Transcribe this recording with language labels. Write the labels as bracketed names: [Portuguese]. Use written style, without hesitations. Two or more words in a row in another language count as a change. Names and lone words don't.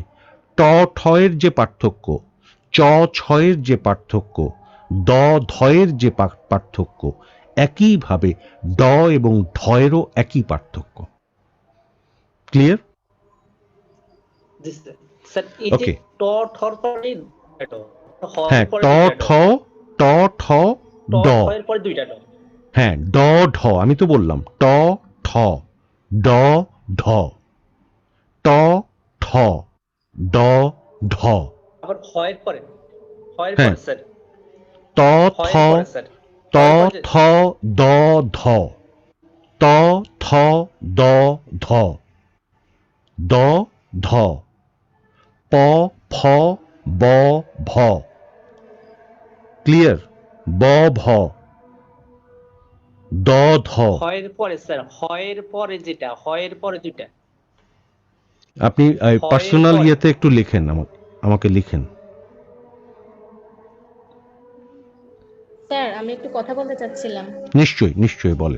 [Bangla] ট ঠয়ের যে পার্থক্য, চ ছয়ের যে পার্থক্য, দ ধয়ের যে পার্থক্য, একইভাবে ড এবং ঢয়েরও একই পার্থক্য। ক্লিয়ার? জি স্যার। স্যার, এই যে ওকে। ট ঠর পরে দুইটা ড, হর হ্যাঁ, পরে ট দুইটা ড, ঠ, ট ঠ, ট ড। ঠয়ের পরে দুইটা ড। হ্যাঁ, ড ঢ, আমি তো বললাম ট ঠ, ড ঢ, ট ঠ, ড ঢ। আবার হয়ের পরে, হয়ের হ্যাঁ, পরে স্যার, ত থ, হয়ের পরে স্যার, ত হয়ের পরে যে থ, দ ধ, ত থ, দ ধ, দ ধ, প ফ, ব ভ। ক্লিয়ার? ব ভ, দ ধ। হয়ের পরে স্যার, হয়ের পরে যেটা, হয়ের পরে দুইটা, আপনি হয়ের পার্সোনাল পরে। ইয়েতে একটু লিখেন, আমাকে লিখেন। স্যার আমি একটু কথা বলতে চাচ্ছিলাম। নিশ্চয়ই নিশ্চয়ই, বলেন।